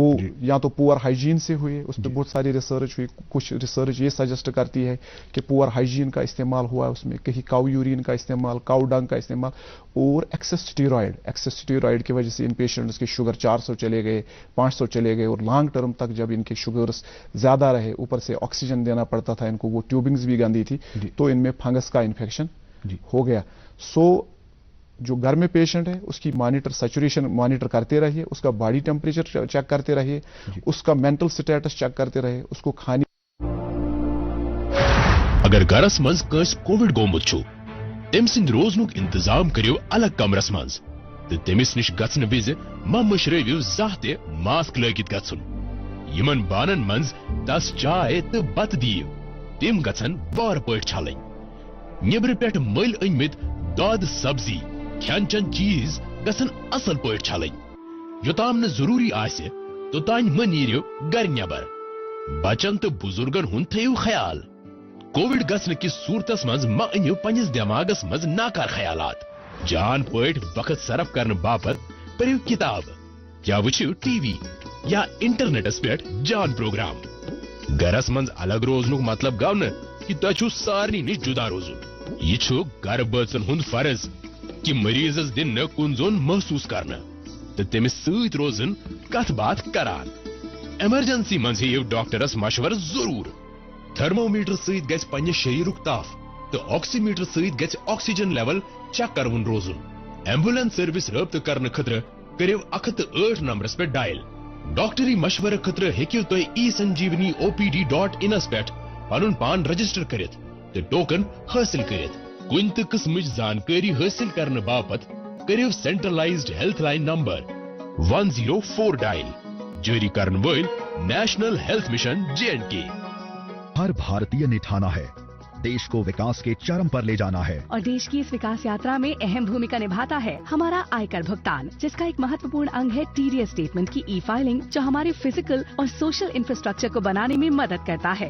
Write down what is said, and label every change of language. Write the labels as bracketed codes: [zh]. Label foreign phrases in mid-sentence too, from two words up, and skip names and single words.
[hi] या तो [en] poor hygiene [hi] से हुए, उस पर बहुत सारी रिसर्च हुई, कुछ रिसर्च ये सजेस्ट करती है कि [en] poor hygiene [hi] का इस्तेमाल हुआ उसमें, कहीं [en] cow urine [hi] का इस्तेमाल, [en] cow dung [hi] का इस्तेमाल, और [en] excess steroid [hi] की वजह से इन पेशेंट्स के शुगर 400 चले गए, 500 चले गए, और [en] long term [hi] तक जब इनके शुगर्स ज्यादा रहे, ऊपर से ऑक्सीजन देना पड़ता था इनको, वो ट्यूबिंग्स भी गंदी थी, तो इनमें फंगस का इन्फेक्शन हो गया। सो जो घर में पेशेंट है उसकी सैचुरेशन मॉनिटर करते रहिए, उसका [en] body temperature [hi] चेक करते रहिए, उसका [en] mental status [hi] चेक करते रहिए, उसको खाने। [ks] अगर गरस मज कस कोविड गोमुत छु, तम सिंद रोजनुक इंतजाम करियो अलग कमरस मज, तो तमिस निश गसन विज मशरवियो जाहते मास्क लगित गसन, यमन बानन मज तस चाय तो बत दियो, तम गसन बार पट छलन, निबर पेट मल अनमित दाद सब्जी खान चन चीज गसन असल पट छलन, योताम न जरूरी आसे तोतान म नीरियो गर नेबर, बचन तो बुजुर्गन हुन थयो ख्याल, कोविड गसन की सूरतस मज म अनियो पनिस दिमागस मज नाकार ख्यालात, जान पट वक्त सरफ करने बापत परियो किताब, क्या वुचियो टीवी या इंटरनेटस पेट जान प्रोग्राम, गरस मज अलग रोजनुक मतलब गव न कि तु सारनी निश जुदा रोजुन, यह छु गर बचन हुंद फर्ज कि मरीजस दिन न कुन जोन महसूस करना, तो तमिस सत रोजन कथ बात करान, इमरजेंसी मज हेयु डॉक्टरस मशवर जरूर, थर्मोमीटर सत गस पन्ने शरीरुक ताफ तो ऑक्सीमीटर सत गस [en] oxygen level check [ks] करवन रोजुन, [en] ambulance service [ks] रब्त करने खतर करियो 108 नंबरस पे डायल, डॉक्टरी मशवर खतर हेकियो तो e-संजीवनी OPD.in पे पनुन पान रजिस्टर करित तो टोकन हासिल करित, कुन त किस्मच जानकारी हासिल करने बापत करियो [en] centralized health line number [ks] 104 डायल, जारी करने वाल नेशनल हेल्थ मिशन J&K। [hi] हर भारतीय ने ठाना है देश को विकास के चरम पर ले जाना है। और देश की इस विकास यात्रा में अहम भूमिका निभाता है हमारा आयकर भुगतान, जिसका एक महत्वपूर्ण अंग है [en] TDS statement [hi] की ई-फाइलिंग, जो हमारे फिजिकल और [en] social infrastructure [hi] को बनाने में मदद करता है।